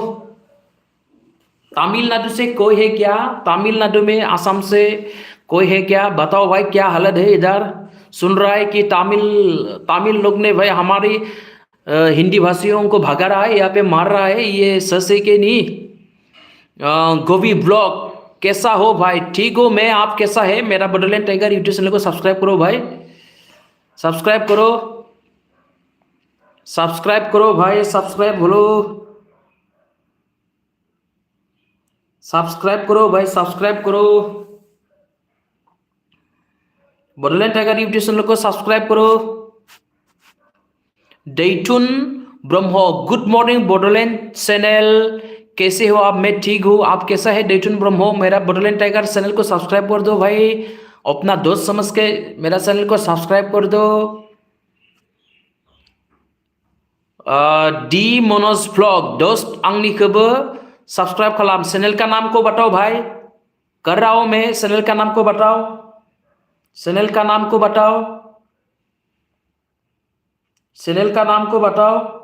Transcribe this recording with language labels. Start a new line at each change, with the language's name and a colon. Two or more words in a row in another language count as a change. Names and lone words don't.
Hindi: तमिलनाडु से कोई है क्या तमिलनाडु में आसाम से कोई है क्या बताओ भाई क्या हालत है इधर सुन रहा है कि तमिल लोग ने भाई हमारी हिंदी भाषियों को भगा रहा है यहाँ पे मार रहा है ये सच है कि नहीं गोभी ब्लॉग कैसा हो भाई ठीक हो मैं आप कैसा है मेरा बड'लेण्ड टाइगर
English: YouTube channel
Hindi: को सब्सक्राइब करो भाई सब्सक्राइब करो भाई सब्सक्राइब करो बड'लेण्ड टाइगर
English: YouTube channel
Hindi: को सब्सक्राइब करो दैथुन ब्रह्म
English: good morning
Hindi: बड'लेण्ड चैनल कैसे हो आप मैं ठीक हूँ आप कैसा है दैथुन ब्रह्म मेरा बड'लेण्ड टाइगर चैनल को सब्सक्राइब कर दो भाई अपना दोस्त समझ के मेरा चैनल को सब्सक्राइब कर दो डी मनोज ब्लॉग
Bodo: दोस्त आंनिखौबो सब्सक्राइब खालाम
Hindi: चैनल का नाम को बताओ भाई कर रहा हूँ मैं चैनल का नाम को बताओ चैनल का नाम को बताओ चैनल का नाम को बताओ